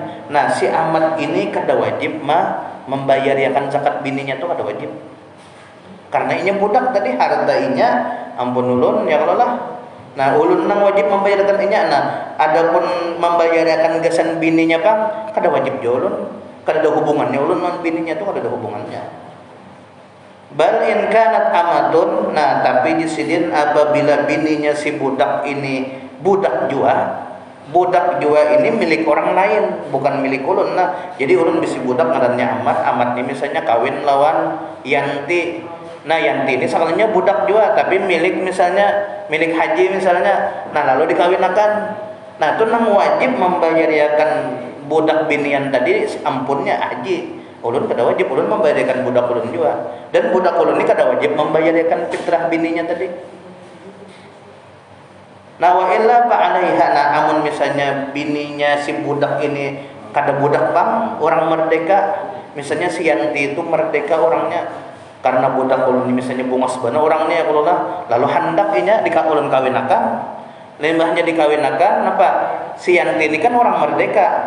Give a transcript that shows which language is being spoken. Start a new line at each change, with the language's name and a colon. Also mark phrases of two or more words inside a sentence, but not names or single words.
Banjar: Nah, si Ahmad ini kada wajib membayarkan zakat bininya tuh kada wajib. Karena inya budak tadi harta inya ampun ulun ya kalau lah. Nah ulun nang wajib membayarkan inya. Nah adapun membayarkan gasan bininya bang, kada wajib jo ulun. Kada ada hubungannya ulun non bininya tu kada ada hubungannya.
Arabic: بل إن كانت أمة.
Banjar: Nah tapi disidin apabila bininya si budak ini budak jua. Budak jua ini milik orang lain, bukan milik ulun. Nah jadi ulun bisi budak ngarannya amat. Amat ini misalnya kawin lawan yanti. Nah yanti ini sekalinya budak jua tapi milik misalnya milik haji misalnya. Nah lalu dikawinakan. Nah itu nang wajib membayarkan budak binian tadi ampunnya haji. Ulun kada wajib, ulun membayarkan budak ulun jua. Dan budak ulun ini kada wajib membayarkan fitrah bininya tadi.
Arabic: Nah وإلا فعليها.
Banjar: Nah amun misalnya bininya si budak ini kada budak bang, orang merdeka. Misalnya si yanti itu merdeka orangnya karena budak ulun misalnya bungas bana orangnya kalau lah lalu hendak inya ulun kawinakan. Limbahnya dikawinakan apa? Si yanti ini kan orang merdeka.